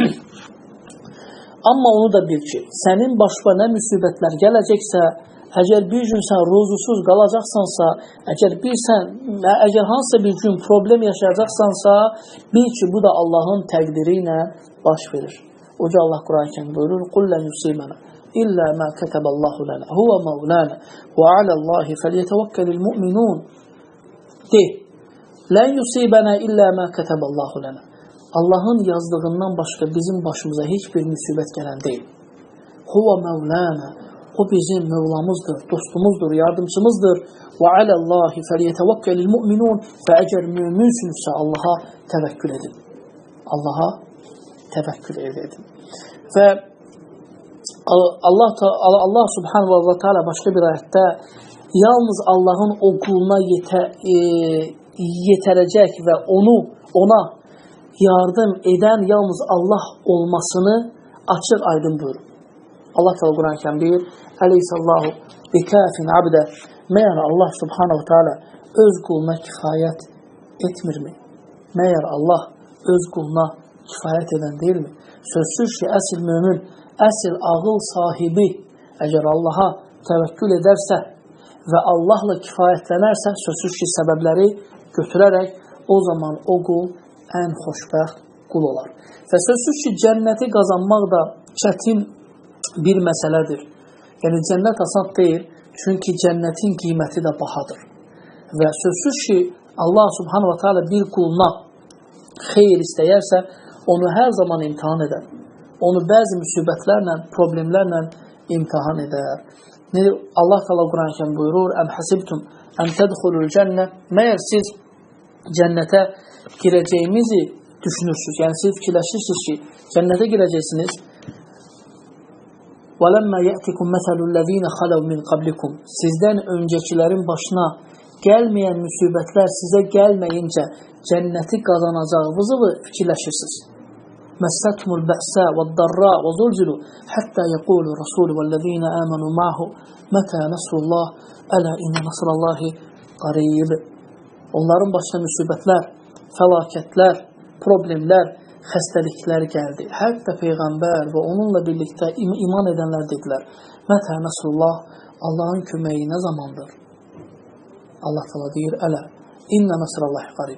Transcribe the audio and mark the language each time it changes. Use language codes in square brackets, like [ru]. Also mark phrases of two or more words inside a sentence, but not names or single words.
[az] Amma onu da bil ki, sənin başına nə müsibətlər gələcəksə, əgər bir gün sən ruzusuz qalacaqsansa, əgər hansısa bir gün problem yaşayacaqsansa, bil ki, bu da Allahın təqdiri ilə baş verir. Oca Allah Qur'an-ı Kərim buyurur, [ar] قُلْ لَنْ يُصِيبَنَا إِلَّا مَا كَتَبَ اللّٰهُ لَنَا هُوَ مَوْلَانَا وَعَلَى اللّٰهِ فَلْيَتَوَكَّلِ الْمُؤْمِنُونَ De, لَنْ يُصِيبَنَا إِلَّا مَا كَتَبَ اللّٰهُ لَنَا [az] Allahın yazdığından başqa bizim başımıza heç bir müsibət gələn deyil. [ar] هو مولانا, [az] o bizim Mevlamızdır, dostumuzdur, yardımcımızdır. [ar] وعلى الله فليتوكل المؤمنون [az] və əgər müminsünüzsə Allaha təvəkkül edin. Allaha təvəkkül edin. Və Allah [ar] سبحانه وتعالى [az] başqa bir ayətdə yalnız Allahın o quluna yetərəcək və ona yardım edən yalnız Allah olmasını açıq aydın buyurur. Allah Teala Qur'an-ı Kərim deyir: [ar] "أليس الله بكاف عبده." [az] Məyər Allah [ar] سبحانه وتعالى [az] öz quluna kifayət etmirmi? Məyər Allah öz quluna kifayət edən deyilmi? Sözsüz ki, əsl mömin, əsl ağıl sahibi əgər Allaha təvəkkül edərsə və Allahla kifayətlənərsə, sözsüz ki, səbəbləri götürərək o zaman o qul ən xoşbəxt qul olar. Və sözsüz ki, cənnəti qazanmaq da çətin bir məsələdir. Yəni, cənnət asan deyil, çünki cənnətin qiyməti də bahadır. Və sözsüz ki, Allah [ar] سبحانه وتعالى [az] bir quluna xeyir istəyərsə, onu hər zaman imtihan edər. Onu bəzi müsibətlərlə, problemlərlə imtihan edər. Allah Teala Qur'an-ı Kərim buyurur: [ar] "أم حسبتم أن تدخلوا الجنة." [az] Məyər siz cənnətə girəcəyimizi düşünürsünüz? Yəni siz fikirləşirsiniz ki, cənnətə girəcəksiniz. [ar] وَلَمَّا يَأْتِكُمْ مَثَلُ الَّذ۪ينَ خَلَوْا مِنْ قَبْلِكُمْ [az] Sizdən öncəkilərin başına gəlməyən müsibətlər sizə gəlməyincə cənnəti qazanacağınızı fikirləşirsiniz. [ar] مَسَّتْهُمُ الْبَأْسَاءُ وَالضَّرَّاءُ وَزُلْزِلُوا حَتَّى يَقُولُ الرَّسُولُ وَالَّذ۪ينَ آمَنُوا مَعَهُ مَتَى نَصْرُ اللّٰهِ أَلَا إِنَّ نَصْرَ اللّٰهِ قَرِيبٌ [az] Onların başına müsibətlər, fəlakətlər, problemlər, xəstəliklər gəldi. Hətta Peyğəmbər və onunla birlikdə iman edənlər dedilər, [ar] متى نصر الله, [az] Allahın köməyi nə zamandır? Allah təala deyir, [ar] ألا إن نصر الله قريب.